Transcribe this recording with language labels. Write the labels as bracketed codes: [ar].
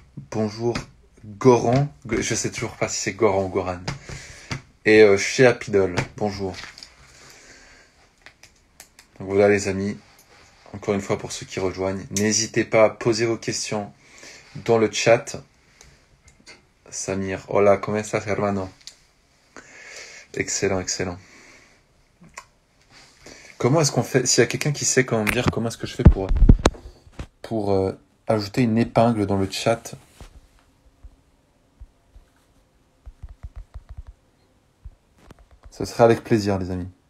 [fr] Bonjour Goran, je sais toujours pas si c'est Goran ou Goran. Et chez Apidol, bonjour. Donc voilà les amis, encore une fois pour ceux qui rejoignent, n'hésitez pas à poser vos questions dans le chat. [es] Samir, hola, ¿cómo estás, hermano? [fr] Excellent. Comment est-ce qu'on fait, s'il y a quelqu'un qui sait comment me dire comment est-ce que je fais pour ajouter une épingle dans le chat? Ce serait avec plaisir, les amis.